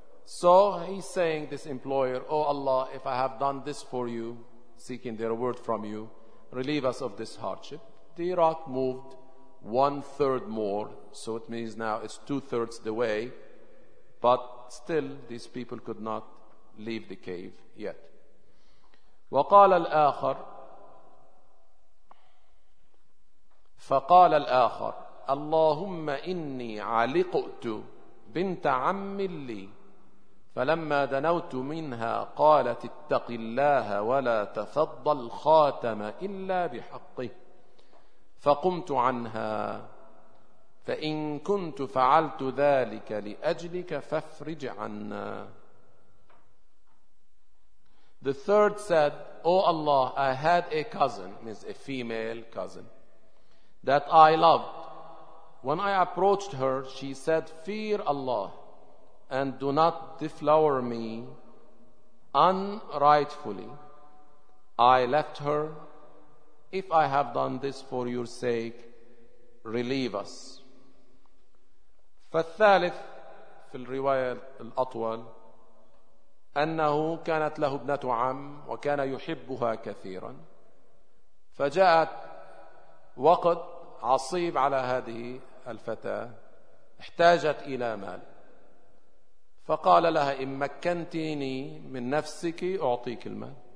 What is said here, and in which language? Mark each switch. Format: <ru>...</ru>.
<en>So he's saying, this employer, O Allah, if I have done this for you, seeking the reward from you, relieve us of this hardship. The rock moved 1/3 more, so it means now it's 2/3 the way, but still these people could not leave the cave yet.</en> <ar>فقال الآخر اللهم إني علقت بنت عم لي فلما دنوت منها قالت اتق الله ولا تفضل خاتم إلا بحقه فقمت عنها فإن كنت فعلت ذلك لأجلك فافرج عنا.</ar> <en>The third said, O Allah, I had a cousin, means a female cousin, that I loved. When I approached her, she said, Fear Allah and do not deflower me unrightfully. I left her. If I have done this for your sake, relieve us.</en> <ar>فالثالث في الرواية الأطول أنه كانت له ابنة عم وكان يحبها كثيرا فجاءت وقت عصيب على هذه الفتاة احتاجت إلى مال فقال لها إن مكنتيني من نفسك أعطيك المال</ar>